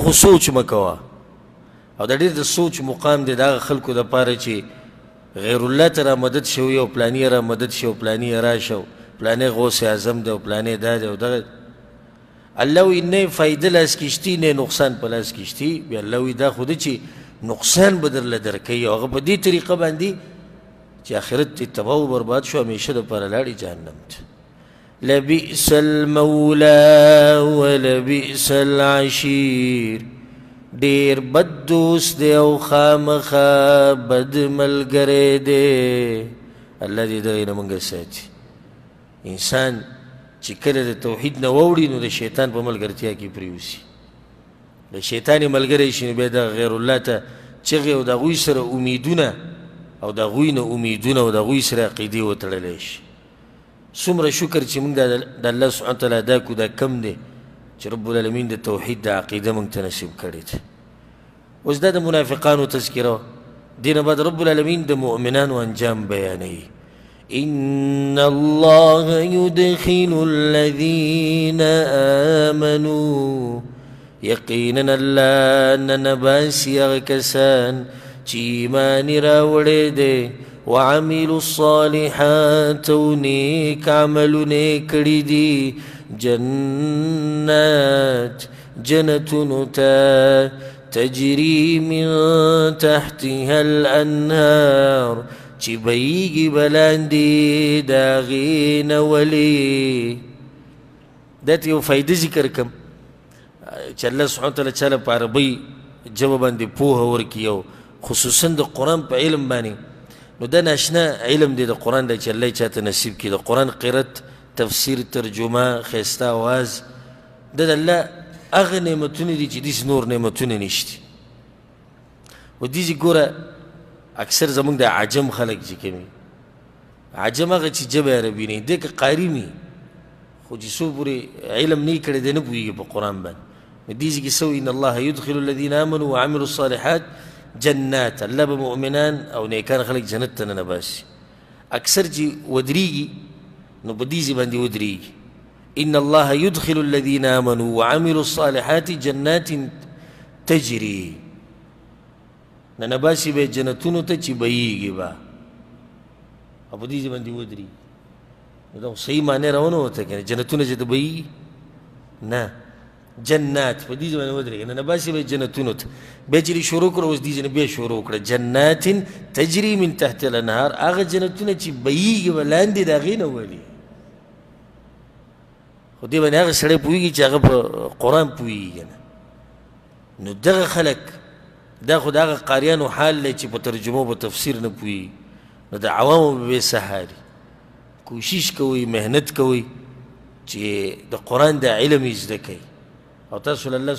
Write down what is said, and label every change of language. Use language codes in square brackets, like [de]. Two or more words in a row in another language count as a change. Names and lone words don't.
[ps] خو سوچ مه کوه او د ډېر د سوچ مقام دی د هغه خلکو دپاره چې غیر الله ته را مدد شوي او پلاني را مدد شي او پلاني راشه او پلاني غوث اعظم دی او پلاني دا دی او دغه الله وایي نه فایده لاس کې شتي نه نقصان په لاس کې شتي بیا الله وایي دا خو ده چې نقصان به درله درکوي او هغه په دې طریقه باندې چې آخرت یې تباه و برباد شو همیشه دپاره لاړې جهنم ته [ar] لبئس المولى ولبئس العشير [ps] ډېر بد دوست دی او خامخا بد ملګری دی الله دې دغې نه موږ ساتي انسان چې کله د توحید نه واوړي نو د شیطان په ملګرتیا کې پرېوځي د شیطان یې ملګری شي نو بیا دغه غیر الله ته چغې او د هغوی سره امیدونه او د هغوی نه امیدونه او د هغوی سره عقیدې وتړلی شي څومره شکر چې موږ د الله [ar] سبحانه وتعالی [ps] دا کو دا کم دی چې [ar] رب العالمین [ps] د توحید د عقیده موږ ته نصیب کړې ده اوس دا د منافقانو تذکره دې نه بعد [ar] رب العالمین [ps] د مؤمنانو انجام بیانوي [ar] إن الله يدخل الذين آمنوا [ps] یقینا الله ننباسي هغه کسان چې ایمان راوړی دی [ar] وعملوا الصالحات [ps] و نیک عملونه کړي دي جنات جنتونو ته [ar] تجري من تحتها الأنهار [ps] چې بهیږي بلاندې د هغې نه ولې دا ته یو فایده ذکر کړم چې الله [ar] سبحانه وتعالی [ps] چاله په عربۍ ژبه باندې پوهه ورکړي او خصوصا د قرآن په علم باندې نو دا ناشنا علم دی د قرآن دی چې الله چاته نصیب کړي د قرآن قرت تفسیر ترجمه ښایسته آواز دا د الله هغه نعمتونه دي چې داسې نور نعمتونه نشته و دیزې ګوره اکثر زمونږ د عجم خلک چې کوي عجم هغه چې ژبه عربي نه دی که قاري وي خو چې څو پورې علم نه یې کړی دی نه پوهېږي په قرآن باندې نو دیزې کې څه [ar] ان الله يدخل الذين آمنوا وعملوا الصالحات جنات [ps] الله به مؤمنان او نیکان خلک جنت ته ننباسي اکثر چې ودرېږي نو په دیزې باندې ودرېږي [ar] ان الله يدخل الذين آمنوا وعملوا الصالحات جنات تجري [ps] ننباسي به جنتونو ته چې بهیږي به او په دیزې باندې ودرېږي نو دا صحیح معنی راونه وته که جنتونه چې ته بهیږي نه جنات په دې باندې ودرېږي نه باسي به جنتونو ته بیا چې شروع کړه اوس دې نه بیا شروع کړه [ar] جنات تجري من تحت الانهار [ps] هغه جنتونه چې بهیږي به لاندې د هغې نه ولي خو دې باندې هغه سړی پوهېږي چې هغه په قرآن پوهېږي نه نو دغه خلک دا خو د هغه قاریانو حال دی چې په ترجمو په تفسیر نه پوهېږي نو د عوامو به بې سهاري کوشش کوئ محنت کوئ چې د قرآن د علم یې زده کوئ او تاسو له الله